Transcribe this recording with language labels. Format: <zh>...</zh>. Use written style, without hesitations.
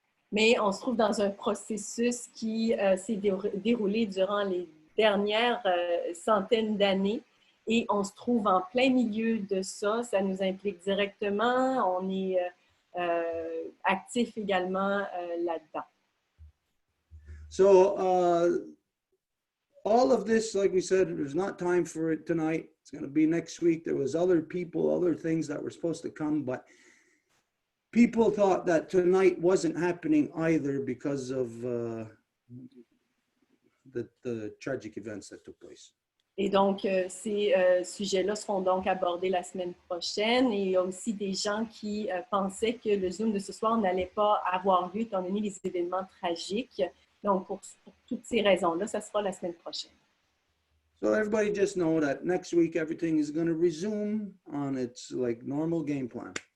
<fr>Mais on se trouve dans un processus qui s'est déroulé durant les dernières centaines d'années Et on se trouve en plein milieu de ça. Ça nous implique directement. On est actif également là-dedans.</fr> <en>So all of this, like we said, there's not time for it tonight. It's going to be next week. There was other people, other things that were supposed to come, but people thought that tonight wasn't happening either because of the tragic events that took place.</en> <fr>Et donc, ces sujets-là seront donc abordés la semaine prochaine. Et il y a aussi des gens qui pensaient que le Zoom de ce soir n'allait pas avoir lieu étant donné les événements tragiques. Donc, pour toutes ces raisons-là, ça sera la semaine prochaine.</fr> <en>So everybody just know that next week everything is going to resume on its like normal game plan.</en>